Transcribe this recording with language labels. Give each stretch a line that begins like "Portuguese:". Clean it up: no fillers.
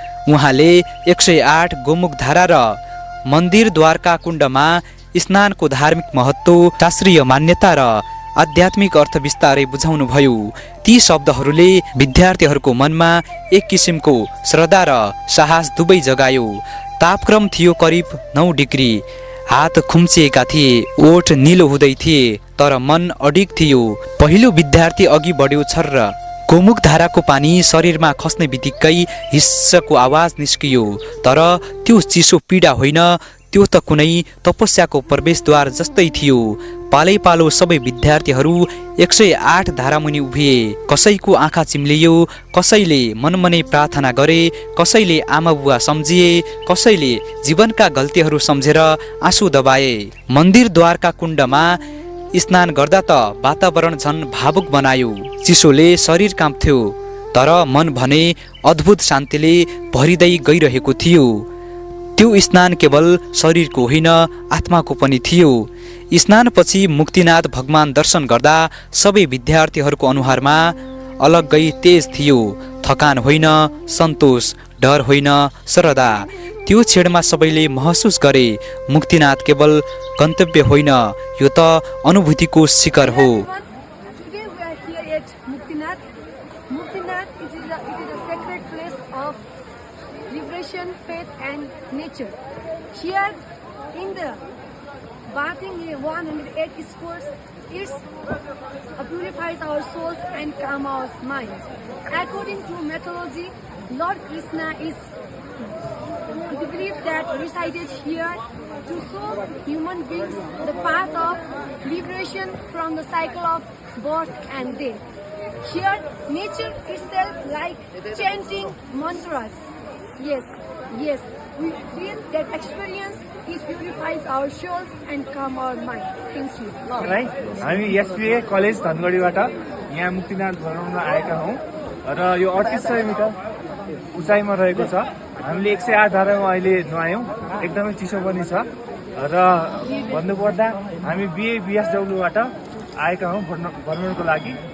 Nepali: उहाँले 108 गोमुख धारा र मन्दिर द्वारका कुण्डमा स्नानको धार्मिक महत्त्व, शास्त्रीय मान्यता र आध्यात्मिक अर्थ विस्तारै बुझाउनुभयो। ती शब्दहरूले विद्यार्थीहरूको मनमा एक किसिमको श्रद्धा र साहस दुवै जगायो। तापक्रम थियो करिब 9 डिग्री। हात खुम्चिएका थिए, ओठ निलो हुँदै थिए, तर मन अडिग थियो। पहिलो विद्यार्थी अघि बढ्यो। छर्र गोमुख धाराको पानी शरीरमा खस्ने बित्तिकै हिस्सको आवाज निस्कियो। तर त्यो चिसो पीडा होइन, त्यो त कुनै तपस्याको प्रवेशद्वार जस्तै थियो। पालै पालो सबै विद्यार्थीहरू 108 धारामुनि उभिए। कसैको आँखा चिम्लियो, कसैले मनमनै प्रार्थना गरे, कसैले आमा बुवा सम्झिए, कसैले जीवनका गल्तीहरू सम्झेर आँसु दबाए। मन्दिर द्वारका कुण्डमा स्नान गर्दा त वातावरण झन् भावुक बनायो। चिसोले शरीर काँप्थ्यो, तर मन भने अद्भुत शान्तिले भरिँदै गइरहेको थियो। त्यो स्नान केवल शरीरको होइन, आत्माको पनि थियो। स्नानपछि मुक्तिनाथ भगवान दर्शन गर्दा सबै विद्यार्थीहरूको अनुहारमा अलग्गै तेज थियो। थकान होइन, सन्तोष, डर होइन, श्रद्धा। त्यो क्षणमा सबैले महसुस गरे मुक्तिनाथ केवल गन्तव्य होइन, यो त अनुभूतिको शिखर हो।
English: Today we are here at Muktinath. Muktinath it is a sacred place of liberation, faith and nature. Here in the bathing 108 scores, it purifies our souls and calm our minds. According to mythology, Lord Krishna is believed that resided here to show human beings the path of liberation from the cycle of birth and death. Here, nature itself like chanting mantras. Yes, we feel that experience it purifies our souls and calm our mind. Thank you.
Nepali: हामी SPA college धनगढीबाट यहाँ मुक्तिनाथ भ्रमणमा आएका हौँ र यो 3800 metre उचाइमा रहेको छ। हामीले 108 धारामा अहिले नुहायौँ, एकदमै चिसो पनि छ र भन्नुपर्दा हामी बीएसडब्ल्यूबाट आएका हौँ भ्रमणको लागि।